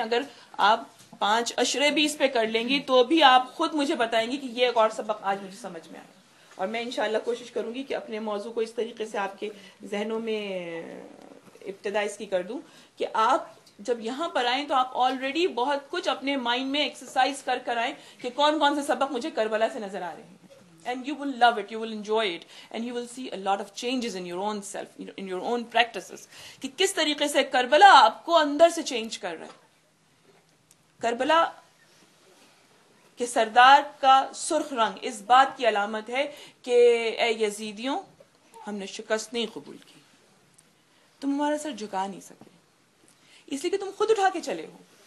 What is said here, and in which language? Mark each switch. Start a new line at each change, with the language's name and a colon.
Urdu: اگر آپ 5 عشرے بھی اس پہ کر لیں گی تو بھی آپ خود مجھے بتائیں گی کہ یہ ایک اور سبق آج مجھے سمجھ میں آیا. اور میں انشاءاللہ کوشش کروں گی کہ اپنے موضوع کو اس طریقے سے آپ کے ذہنوں میں ابتدا اس کی کر دوں کہ آپ جب یہاں پر آئیں تو آپ آلریڈی بہت کچھ اپنے مائنڈ میں ایکسرسائز کر آئیں کہ کون کون سے سبق مجھے کربلا سے نظر آ رہے ہیں.
English: And you will love it, you will enjoy it, and you will see a lot of changes in your own self, in your own practices.
Urdu: کہ کس طریقے سے کربلا آپ کو اندر سے چینج کر رہا ہے. کربلا کہ سردار کا سرخ رنگ اس بات کی علامت ہے کہ اے یزیدیوں، ہم نے شکست نہیں قبول کی، تم ہمارا سر جھکا نہیں سکے اس لیے کہ تم خود اٹھا کے چلے ہو.